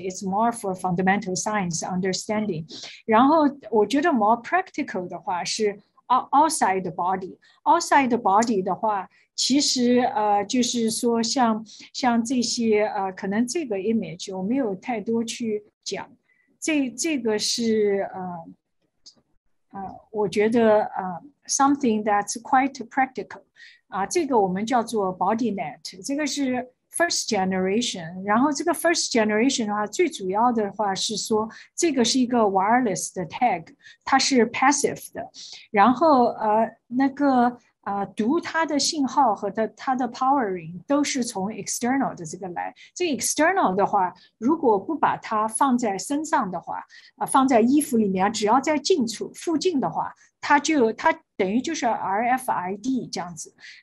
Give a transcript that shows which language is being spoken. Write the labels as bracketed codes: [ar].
[en] It's more for fundamental science understanding。 [zh] 然后我觉得 [en] more practical [zh] 的话是 [en] outside the body。 [zh] outside the body 的话，其实就是说像这些可能这个 image 我没有太多去讲。这个是我觉得 [en] something that's quite practical [zh] 这个我们叫做 [en] body net， [zh] 这个是 [en] first generation。 [zh] 然后这个 [en] first generation [zh] 的话，最主要的话是说这个是一个 wireless 的 tag， 它是 passive 的，然后那个读它的信号和它的 powering 都是从 external 的这个来。这 external 的话，如果不把它放在身上的话，放在衣服里面，只要在近处附近的话，它等于就是 RFID 这样子。